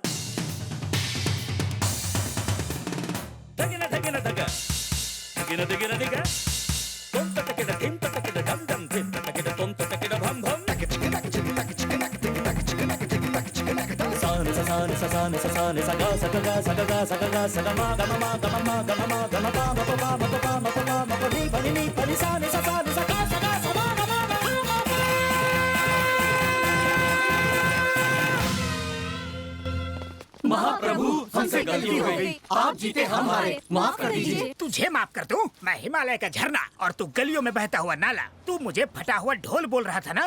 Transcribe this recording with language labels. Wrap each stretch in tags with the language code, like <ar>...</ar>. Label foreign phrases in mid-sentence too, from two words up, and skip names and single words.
<hi>तकिट तकिट तक तकिट तकिट तक तुम तकिट दिन तकिट डम डम दिन तकिट तुम तकिट भम भम साने ससाने ससाने सगा सगा सगा सगा सगा मा गा मा गा मा गा मा गा मा पा मा पा मा पा मा पा मा पनी पनी पनी साने ससाने सगा सगा सगा गा मा गा मा महाप्रभु हमसे गलती हो गई, आप जीते हम हारे, माफ कर दीजिए। तुझे माफ कर दूं? मैं हिमालय का झरना और तू गलियों में बहता हुआ नाला। तू मुझे फटा हुआ ढोल बोल रहा था ना?</hi>